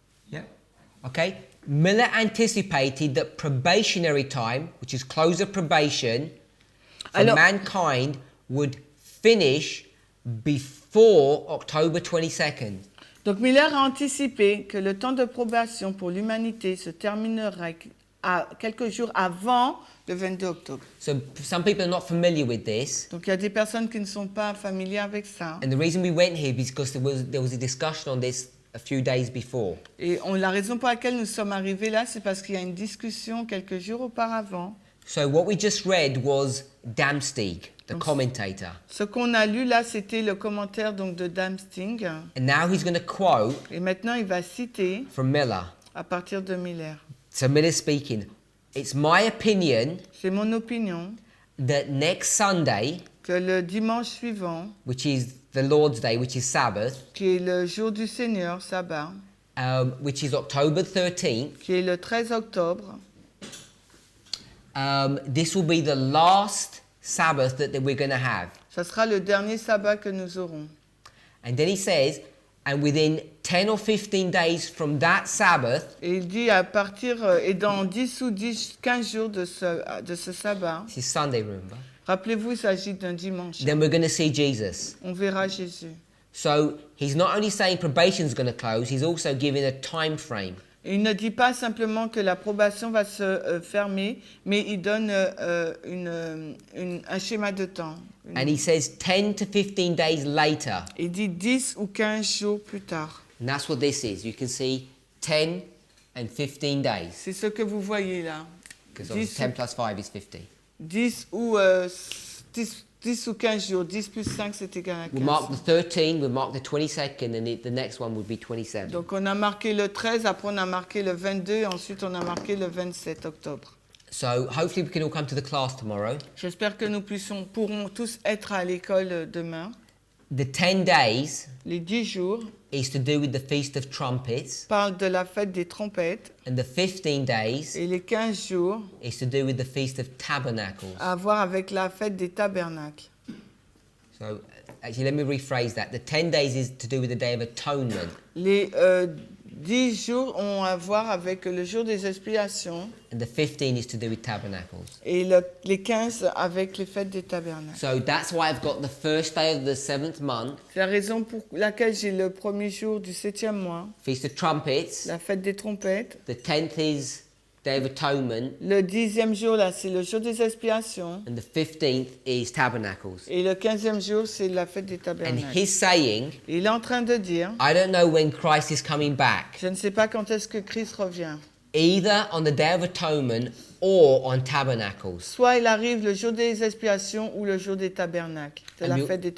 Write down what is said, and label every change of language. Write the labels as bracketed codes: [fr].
[en] Yeah. Okay. Miller anticipated that probationary time, which is close of probation, for mankind would finish before October 22nd. [fr] Donc Miller a anticipé que le temps de probation pour l'humanité se terminerait quelques jours avant le 22 octobre. [en] So some people are not familiar with this. [fr] Donc il y a des personnes qui ne sont pas familières avec ça. [en] And the reason we went here is because there was a discussion on this a few days before. [fr] Et la raison pour laquelle nous sommes arrivés là, c'est parce qu'il y a une discussion quelques jours auparavant. [en] So what we just read was Damstig, the commentator. [fr] Ce qu'on a lu là, c'était le commentaire donc de Damstig. [en] And now he's going to quote. [fr] Et maintenant, il va citer. [en] From Miller. [fr] À partir de Miller. [en] So Miller speaking. It's my opinion. [fr] C'est mon opinion. [en] That next Sunday. [fr] Que le dimanche suivant. [en] Which is the Lord's Day, which is Sabbath. [fr] Qui est le jour du Seigneur, sabbat. [en] Which is October 13th. [fr] Qui est le 13 octobre. [en] This will be the last Sabbath that we're going to have. [fr] Ça sera le dernier sabbat que nous aurons. [en] And then he says, and within 10 or 15 days from that Sabbath. [fr] Et il dit à partir et dans 10 ou 15 jours de ce sabbat. [en] This is Sunday, remember? [fr] Rappelez-vous, il s'agit d'un dimanche. [en] Then we're going to see Jesus. [fr] On verra Jésus. [en] So he's not only saying probation is going to close, he's also giving a time frame. [fr] Il ne dit pas simplement que la probation va se fermer, mais il donne un schéma de temps. [en] And he says 10 to 15 days later. [fr] Il dit 10 ou 15 jours plus tard. [en] And that's what this is. You can see 10 and 15 days. [fr] C'est ce que vous voyez là. [en] Because 10 plus 5 is 50. [fr] 10 ou 10 ou 15 jours. 10 plus 5, c'est égal à 15. [en] We'll mark the 13, we'll mark the 22nd, and the next one would be 27. [fr] Donc on a marqué le 13, après on a marqué le 22, et ensuite on a marqué le 27 octobre. [en] So hopefully we can all come to the class tomorrow. [fr] J'espère que nous pourrons tous être à l'école demain. [en] The 10 days [fr] Les 10 jours [en] is to do with the Feast of Trumpets, [fr] parlent de la fête des trompettes, [en] and the 15 days [fr] et les 15 jours [en] is to do with the Feast of Tabernacles. [fr] à voir avec la fête des tabernacles. [en] So actually, let me rephrase that. The 10 days is to do with the Day of Atonement, [fr] Les 10 jours ont à voir avec le jour des expiations [en] and the 15 is to do with Tabernacles. [fr] et les 15 avec les fêtes des tabernacles. [en] So that's why I've got the first day of the 7th month, [fr] C'est la raison pour laquelle j'ai le premier jour du 7e mois, [en] Feast of Trumpets. [fr] la fête des trompettes. [en] The 10th is Day of Atonement, [fr] Le 10e jour, là, c'est le jour des expiations. [en] and the 15th is Tabernacles. [fr] Et le 15e jour, c'est la fête des [en] And [fr] tabernacles. [en] he's saying, [fr] Il est en train de dire, [en] I don't know when Christ is coming back, [fr] je ne sais pas quand est-ce que Christ revient. [en] either on the Day of Atonement or on Tabernacles. [fr] Soit il arrive le jour des expiations ou le jour des tabernacles, de la fête des